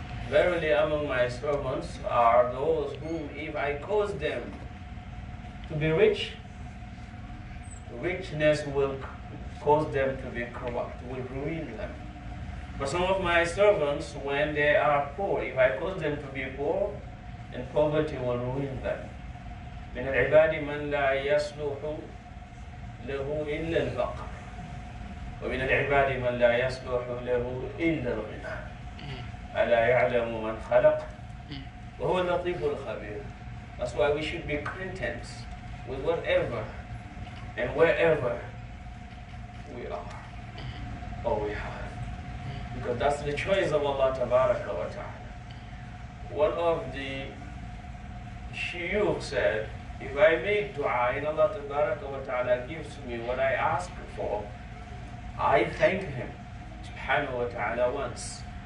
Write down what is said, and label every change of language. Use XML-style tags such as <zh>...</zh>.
<en>Verily among my servants are those whom if I cause them to be rich, richness will cause them to be corrupt, will ruin them. But some of my servants, when they are poor, if I cause them to be poor, then poverty will ruin them.</en> <ar>من العباد من لا يصلح له إلا الفقر ومن العباد من لا يصلح له إلا الغنى ألا يعلم من خلق وهو اللطيف الخبير.</ar> <en>That's why we should be content with whatever and wherever we are or we have. Because that's the choice of Allah Tabaraka wa Ta'ala. One of the shuyukh said, if I make dua and Allah Tabaraka wa Ta'ala gives me what I ask for, I thank Him Subhanahu wa Ta'ala once.</en>